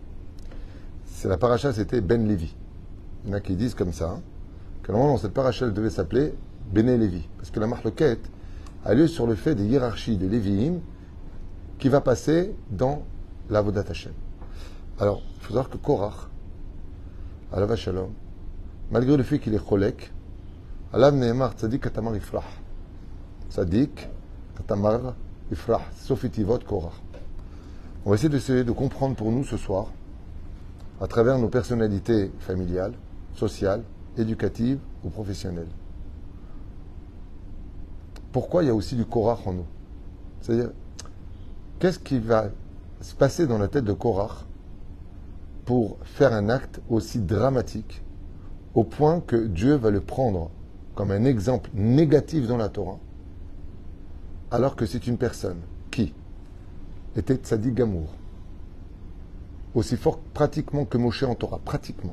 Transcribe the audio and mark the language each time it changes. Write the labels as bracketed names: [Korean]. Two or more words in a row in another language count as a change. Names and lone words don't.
[French] C'est la paracha, c'était Ben Lévi. Il y en a qui disent comme ça, que normalement, cette paracha, elle devait s'appeler Bene Lévi. Parce que la marloquette a lieu sur le fait des hiérarchies des Lévi'im qui va passer dans l' [Hebrew] עבודת השם. [French] Alors, il faut savoir que Korach, [Hebrew] עליו השלום, [French] malgré le fait qu'il est [Hebrew] חולק עליו נאמר צדיק כתמר יפרח. צדיק כתמר יפרח סופי תיבות קורח. [French] On va essayer de comprendre pour nous ce soir, à travers nos personnalités familiales, sociales, éducatives ou professionnelles. Pourquoi il y a aussi du Korach en nous? C'est-à-dire, qu'est-ce qui va se passer dans la tête de Korach pour faire un acte aussi dramatique, au point que Dieu va le prendre comme un exemple négatif dans la Torah, alors que c'est une personne qui était [Hebrew] צדיק גמור, [French] aussi fort pratiquement que Moshe en Torah, pratiquement.